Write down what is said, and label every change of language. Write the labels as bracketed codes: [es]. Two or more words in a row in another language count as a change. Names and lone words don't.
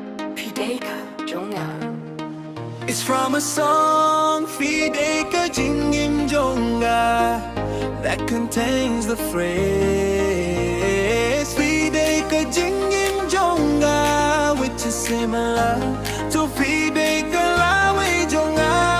[en] It's from a song, Fideka Jingim Jonga, that contains the phrase Fideka Jingim Jonga, which is similar to Fideka Lawe Jonga.